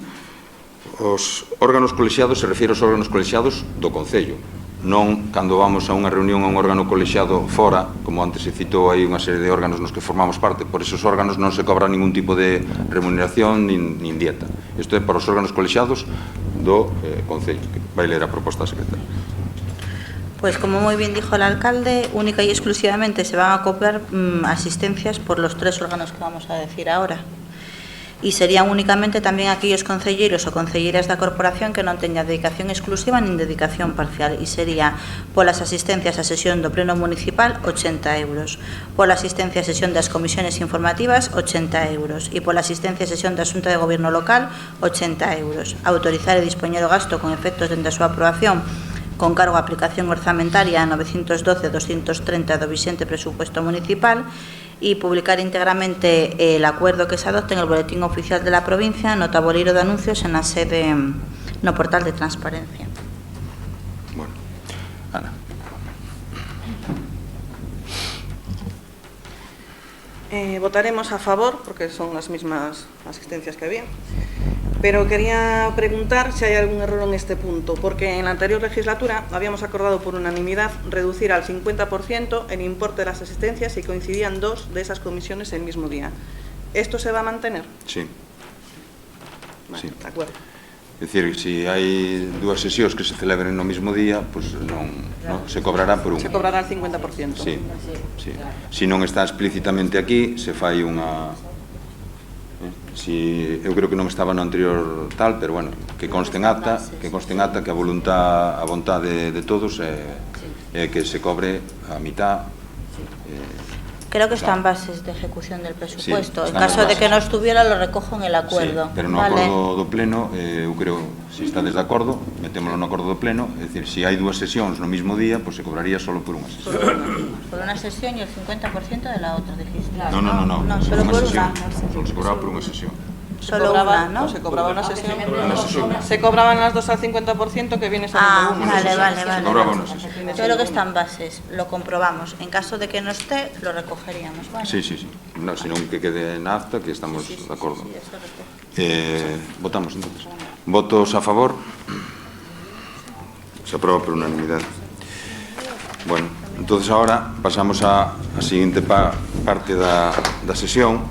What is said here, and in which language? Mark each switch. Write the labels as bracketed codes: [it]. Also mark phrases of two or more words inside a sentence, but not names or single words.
[gl] Os órganos colexiados se refiere aos órganos colexiados do Concello, non cando vamos a unha reunión a un órgano colexiado fora, como antes se citou aí unha serie de órganos nos que formamos parte. Por esos órganos non se cobra ningún tipo de remuneración nin dieta. Isto é para os órganos colexiados do Concello, que vai ler a proposta da secretaria. [es] Pues como muy bien dijo el alcalde, única y exclusivamente se van a cobrar asistencias por los 3 órganos que vamos a decir ahora. Y serían únicamente [gl] tamén aquellos concelleiros ou concelleiras da corporación que non teñan dedicación exclusiva nin dedicación parcial, e sería polas asistencias á sesión do Pleno Municipal 80 euros, pola asistencia á sesión das comisiones informativas 80 euros e pola asistencia á sesión da Xunta de Goberno Local 80 euros. Autorizar e dispoñer o gasto con efectos dende a súa aprobación con cargo a aplicación orzamentaria 912-230 do vixente presupuesto municipal [es] y publicar íntegramente el acuerdo que se adopte en el Boletín Oficial de la Provincia, [gl] no tabuleiro de anuncios [es] en la sede, [gl] no portal de transparencia. [es] Bueno, Ana. Votaremos a favor, porque son las mismas asistencias que había. Pero quería preguntar si hay algún error en este punto, porque en la anterior legislatura habíamos acordado por unanimidad reducir al 50% el importe de las asistencias si coincidían 2 de esas comisiones el mismo día. ¿Esto se va a mantener? Sí. Vale, Sí. de acuerdo. [gl] É dicir, se hai 2 sesións que se celebren no mismo día, pois non se cobrará por un. [es] Se cobrará el 50%. Sí, sí. [gl] Se non está explícitamente aquí, se fai unha... Si, eu creo que non estaba no anterior tal, pero bueno, que conste en acta que a vontade de todos é que se cobre a mitad. [es] Creo que están bases de ejecución del presupuesto. Sí, en caso de que no estuviera, lo recojo en el acuerdo. [gl] Sí, pero no acordo do pleno, eu creo, se estades de acordo, metémolo no acordo do pleno, é dicir, se hai 2 sesións no mismo día, pois se cobraría solo por unha sesión. [es] Por una sesión y el 50% de la otra, dijiste. No, solo por una. [gl] Solo se cobraba por unha sesión. [es] Solo una, ¿no? Se cobraba una sesión. Una sesión. Se cobraban las 2 al 50%, que viene saliendo una. Vale. [gl] Se cobraba unha sesión. [es] Yo creo que están bases, lo comprobamos. En caso de que no esté, lo recogeríamos. ¿Vale? Sí. [gl] No, senón que quede en acta que estamos de acordo. [es] Sí, eso recoge. Votamos entonces. Votos a favor. [gl] Se aproba por unanimidade. [es] Bueno, entonces ahora pasamos a siguiente [gl] parte da sesión.